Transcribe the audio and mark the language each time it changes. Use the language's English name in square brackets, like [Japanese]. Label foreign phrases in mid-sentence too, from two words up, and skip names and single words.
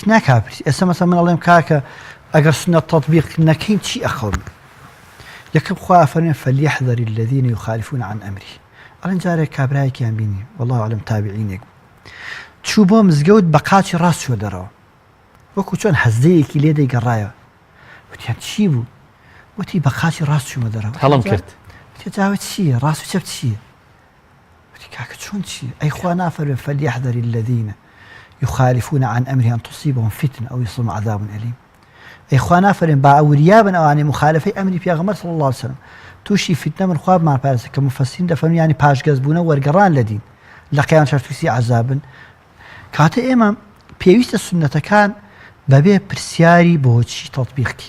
[Central Kurdish] ناکاپرسی ئێستا مەسەڵەن من ئەڵێم کاکە ئەگەر سنەت تەطبیق نەکەین چی ئەخەون یەکەم خوا فەرمێ [Arabic] فەلیەحذەر الذین یخالفون عن ئەمری [Central Kurdish] ئەڵێن جارێک کابرایەکیان بینی [Arabic] والله ئەعلەم [Central Kurdish] تابعینێک چوو بۆ مزگەوت بە قاچی ڕاست چووە دەرەوە وەکو چۆن هەزدەیەکی لێ دەیگەڕایەوە وتیان چی بوو وتی بە قاچی ڕاست چوومە دەرەوە هەڵم کرد تجاوز چییە ڕاست و چەپ چییە وتی کاکە چۆن چییە ئەی خوا نافەرمێ [Arabic] فەلیەحذەر الذین یخالفون عن ئەمری ئەن تصیبهم فتنة أو يصيبهم عذاب أليم [Central Kurdish] ئەی خوا نافەرمێن با ئەوریابن ئەوانەی مخالفەی ئەمری پێغەمبەر [Arabic] صلی الله علیه و سلم [Central Kurdish] تووشی فتنە من خوا بمانپارێزە کە مفەسرین دەفەرمون یعنی پاشگەز بوونە وەرگەڕان لە دین لە قیامەت تووشی عەذابن کاتە ئێمە پێویستە سونەتەکان بەبێ پرسیاری بۆچی تەطبیقکەین